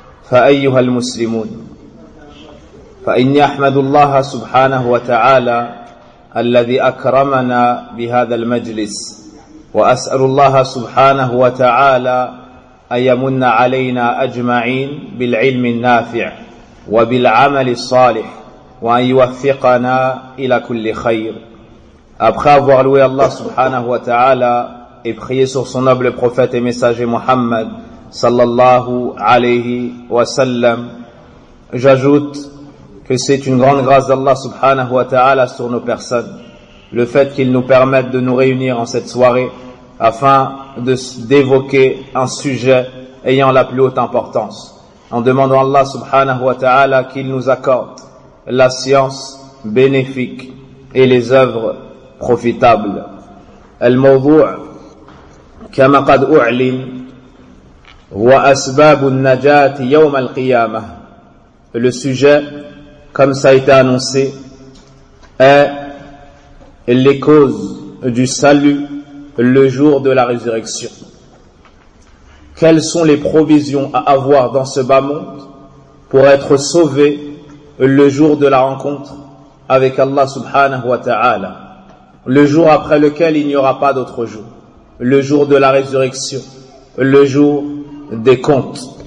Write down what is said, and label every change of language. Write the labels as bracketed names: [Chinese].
[Arabic] فأيها المسلمون، فإني أحمد الله سبحانه وتعالى الذي أكرمنا بهذا المجلس، وأسأل الله سبحانه وتعالى أن يمن علينا أجمعين بالعلم النافع وبالعمل الصالح، وأن يوفقنا إلى كل خير. أبخاف وغلوي الله سبحانه وتعالى [French] et prier sur son noble prophète et messager Muhammad sallallahu alayhi wa sallam. J'ajoute que c'est une grande grâce d'Allah subhanahu wa ta'ala sur nos personnes, le fait qu'il nous permette de nous réunir en cette soirée afin d'évoquer un sujet ayant la plus haute importance, en demandant à Allah subhanahu wa ta'ala qu'il nous accorde la science bénéfique et les œuvres profitables. [Arabic] Al-Mawdu' كما قد أعلن هو أسباب النجاة يوم القيامة. [French] Le sujet, comme ça a été annoncé, est les causes du salut le jour de la résurrection. Quelles sont les provisions à avoir dans ce bas monde pour être sauvé le jour de la rencontre avec Allah subhanahu wa ta'ala, le jour après lequel il n'y aura pas d'autre jour, le jour de la résurrection, le jour des comptes.